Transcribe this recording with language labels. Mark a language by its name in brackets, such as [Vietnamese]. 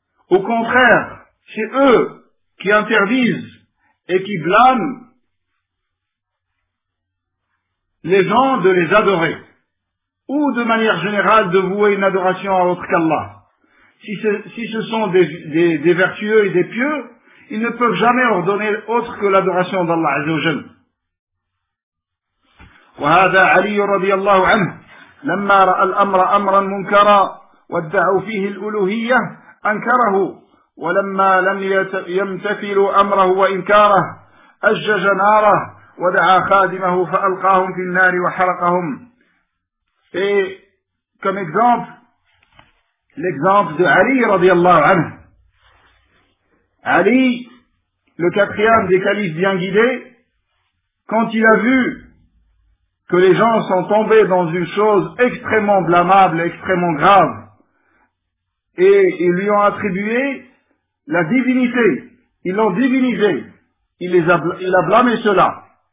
[French] Au contraire, c'est eux qui interdisent et qui blâment les gens de les adorer, ou de manière générale de vouer une adoration à autre qu'Allah. Si ce sont des vertueux et des pieux, ils ne peuvent jamais ordonner autre que l'adoration d'Allah Azza wa Jal. [Arabic] وَهَذَا عَلِيُّ رَضِيَ اللَّهُ عَنْهُ لَمَّا رَأَ الْأَمْرَ أَمْرًا مُنْكَرًا وَادَّعُوا فِيهِ الْأُلُوهِيَّةِ أنكره ولما لم يمتثلوا أمره وإنكاره أجج ناره ودعا خادمه فألقاهم في النار وحرقهم. [French] Et comme exemple, l'exemple de Ali [Arabic] رضي الله عنه. [French] Ali, le quatrième des califes bien guidés, quand il a vu que les gens sont tombés dans une chose extrêmement blâmable, extrêmement grave, et ils lui ont attribué la divinité, ils l'ont divinisé, il a blâmé cela.